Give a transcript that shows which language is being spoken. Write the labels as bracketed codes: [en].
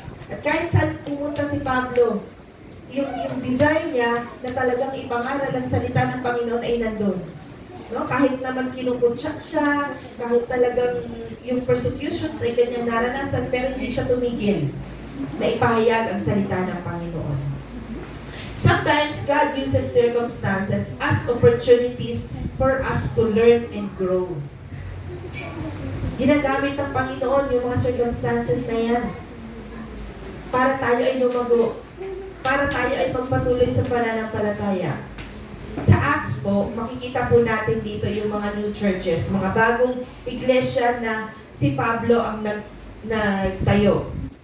[tl] At kahit saan pumunta si Pablo, yung desire niya na talagang ipangaral ang salita ng Panginoon ay nandun. No? Kahit naman kinukutsak siya, kahit talagang yung persecutions ay kanyang naranasan, pero hindi siya tumigil na ipahayag ang salita ng Panginoon. [en] Sometimes God uses circumstances as opportunities for us to learn and grow. [tl] Ginagamit ng Panginoon yung mga circumstances na yan para tayo ay lumago, para tayo ay magpatuloy sa pananampalataya. Sa Acts po, makikita po natin dito yung mga new churches, mga bagong iglesia na si Pablo ang nagtayo.